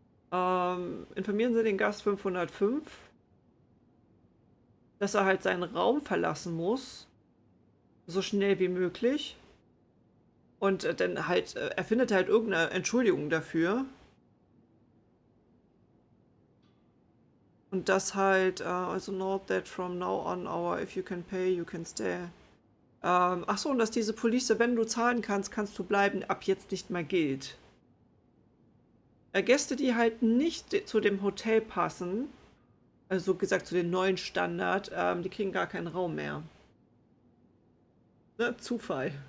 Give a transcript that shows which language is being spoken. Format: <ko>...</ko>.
<de>Informieren Sie den Gast 505, dass er halt seinen Raum verlassen muss, so schnell wie möglich. Und dann halt, er findet halt irgendeine Entschuldigung dafür. Und das halt, also</de> <en>note that from now on, our if you can pay, you can stay.</en> <de>Ach so, und dass diese Police, wenn du zahlen kannst, kannst du bleiben, ab jetzt nicht mehr gilt. Gäste, die halt nicht zu dem Hotel passen, also gesagt zu den neuen Standard, die kriegen gar keinen Raum mehr. Ne? Zufall.</de>